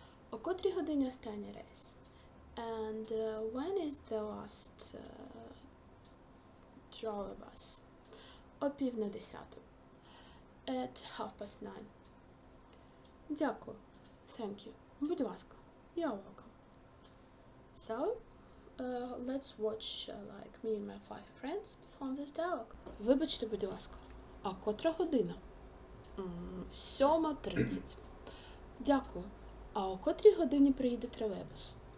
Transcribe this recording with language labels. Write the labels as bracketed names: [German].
[Ukrainian] О котрій годині останній рейс? [English] And when is the last trolleybus? [Ukrainian] О 9:50. [English] At 9:30. [Ukrainian] Дякую. [English] Thank you. [Ukrainian] Будь ласка. [English] You're welcome. So, let's watch like me and my 5 friends perform this dialogue. [Ukrainian] Вибачте, будь ласка, а котра година? 7:30. Дякую. А о котрій годині приїде тролейбус?